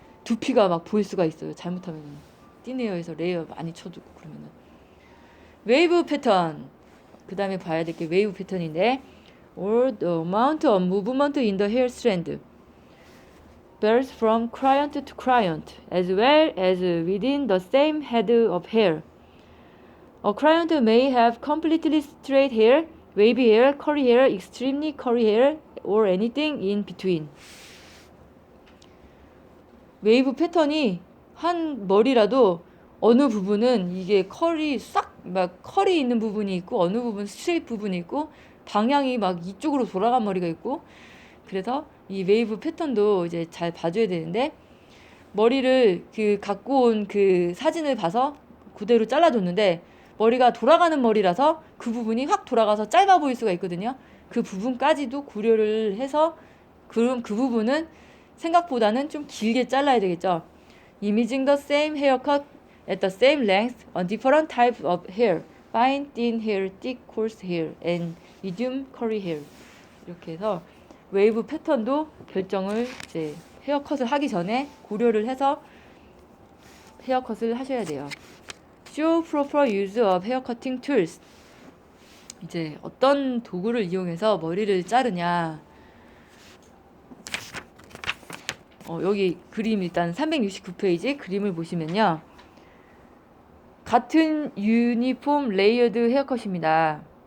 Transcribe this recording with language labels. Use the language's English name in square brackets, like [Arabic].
[Korean] 두피가 막 보일 수가 있어요. 잘못하면 틴 헤어에서 레이어 많이 쳐두고 그러면은. 웨이브 패턴. 그 다음에 봐야 될 게 웨이브 패턴인데, [English] or the amount of movement in the hair strand varies from client to client, as well as within the same head of hair. A client may have completely straight hair, wavy hair, curly hair, extremely curly hair, or anything in between. [Korean] 웨이브 패턴이 한 머리라도 어느 부분은 이게 컬이 있는 부분이 있고, 어느 부분 스트레이트 부분이 있고, 방향이 막 이쪽으로 돌아간 머리가 있고. 그래서 이 웨이브 패턴도 이제 잘 봐줘야 되는데, 머리를 갖고 온 그 사진을 봐서 그대로 잘라줬는데 머리가 돌아가는 머리라서 그 부분이 확 돌아가서 짧아 보일 수가 있거든요. 그 부분까지도 고려를 해서 그럼 그 부분은 생각보다는 좀 길게 잘라야 되겠죠. [English] Imaging the same haircut at the same length on different types of hair, fine, thin hair, thick, coarse hair, and medium curly hair. [Korean] 이렇게 해서 웨이브 패턴도 결정을 이제 헤어컷을 하기 전에 고려를 해서 헤어컷을 하셔야 돼요. [English] Show proper use of hair cutting tools. [Korean] 이제 어떤 도구를 이용해서 머리를 자르냐. 여기 그림 일단 369페이지 그림을 보시면요. 같은 유니폼 레이어드 헤어컷입니다.